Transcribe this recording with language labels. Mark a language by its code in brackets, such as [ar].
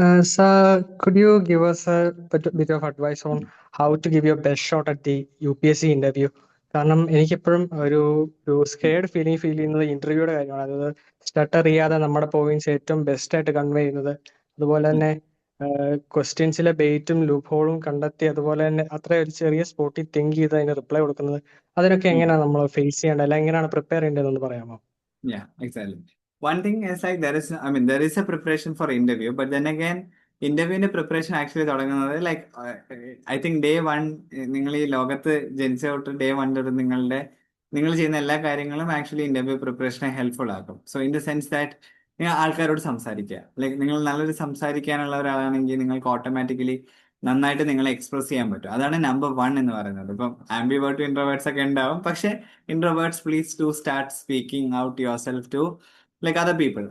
[en] Sir, could you give us a bit of advice on how to give your best shot at the UPSC interview? [ml] കാരണം എനിക്കെപ്പോഴും ഒരു scared feel ചെയ്യുന്നത് ഇന്റർവ്യൂയുടെ കാര്യമാണ്. അതായത് സ്റ്റട്ടർ ചെയ്യാതെ നമ്മുടെ പോയിന്റ്സ് ഏറ്റവും ബെസ്റ്റ് ആയിട്ട് കൺവേ ചെയ്യുന്നത്. അതുപോലെ തന്നെ ക്വസ്റ്റ്യൻസിലെ ബെയ്റ്റും ലൂപ്പ് ഹോളും കണ്ടെത്തി അതുപോലെ തന്നെ അത്ര ഒരു ചെറിയ സ്പോട്ടിൽ തിങ്ക് ചെയ്ത് അതിന് റിപ്ലൈ കൊടുക്കുന്നത് അതിനൊക്കെ എങ്ങനെയാണ് നമ്മൾ ഫേസ് ചെയ്യേണ്ടത്, അല്ലെങ്കിൽ എങ്ങനെയാണ് പ്രിപ്പയർ ചെയ്യേണ്ടതെന്ന് പറയാമോ? [en] Yeah, exactly. One thing is like there is a preparation for interview, but then again, ഇന്റർവ്യൂവിന്റെ preparation actually തുടങ്ങുന്നത് like I think day one. [ml] നിങ്ങൾ ഈ ലോകത്ത് ജനിച്ച തൊട്ട് ഡേ വൺ തൊട്ട് നിങ്ങൾ ചെയ്യുന്ന എല്ലാ കാര്യങ്ങളും ആക്ച്വലി ഇന്റർവ്യൂ പ്രിപ്പറേഷനെ ഹെൽപ്ഫുൾ ആക്കും. So in the sense that നിങ്ങൾ ആൾക്കാരോട് സംസാരിക്കുക. ലൈക്ക് നിങ്ങൾ നല്ലൊരു സംസാരിക്കാനുള്ള ഒരാളാണെങ്കിൽ നിങ്ങൾക്ക് ഓട്ടോമാറ്റിക്കലി നന്നായിട്ട് നിങ്ങളെ എക്സ്പ്രസ് ചെയ്യാൻ പറ്റും. അതാണ് നമ്പർ വൺ എന്ന് പറയുന്നത്. ഇപ്പം ആംബിവേർട്ടും ഇൻട്രോവേർട്സ് ഒക്കെ ഉണ്ടാവും, പക്ഷെ introverts please to start speaking out your self to like other people.